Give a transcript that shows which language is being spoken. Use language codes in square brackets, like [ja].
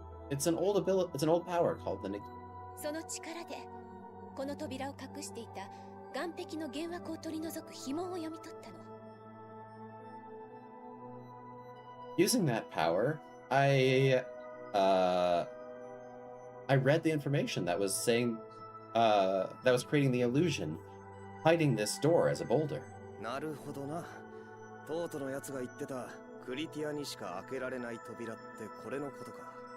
[en] It's an old power called the [ja] その力でこの扉を隠していた岩壁の幻惑を取り除く秘紋を読み取ったの。 [en] Using that power, I read the information that was saying that was creating the illusion, hiding this door as a boulder. [ja] なるほどな。トートのやつが言ってたクリティアにしか開けられない扉ってこれのことか。